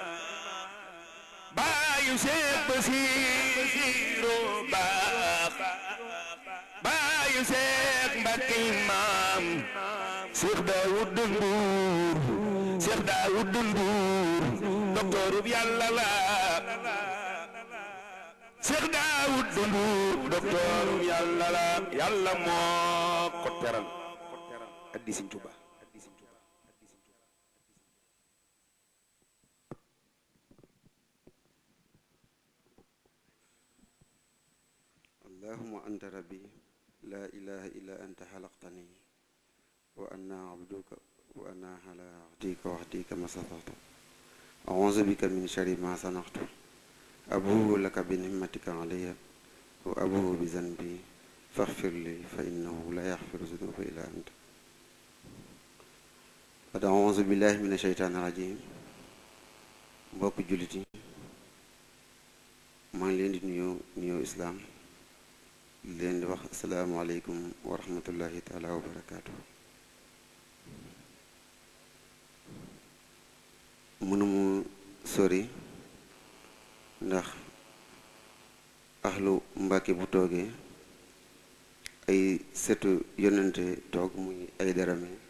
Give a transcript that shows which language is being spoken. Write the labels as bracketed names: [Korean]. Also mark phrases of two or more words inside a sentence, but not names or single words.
[Wolof] baayu Cheikh Basiro baax baayu Cheikh Mbacké Imam Cheikh Daoud Ndour docteur yàlla la Cheikh Daoud Ndour docteur yàlla la yàlla moo ko teral addi Sëriñ Tuubaa [Arabic] اللهم أنت ربي لا إله إلا أنت خلقتني وأنا عبدك وأنا على عهدك وعهدك ما استطعت أعوذ بك من شر ما صنعت أبوء لك بنعمتك علي وأبوء بذنبي فاغفر لي فإنه لا يغفر الذنوب إلا أنت أعوذ بالله من الشيطان الرجيم [Wolof] mbokk jullit yi maa ngi leen di nuyoo islaam leen di wax [Arabic] السلام عليكم ورحمة الله تعالى وبركاته. [Wolof] mënumu sori ndax axlu Mbàkke bu toogee ay setu yonente toog muy ay darame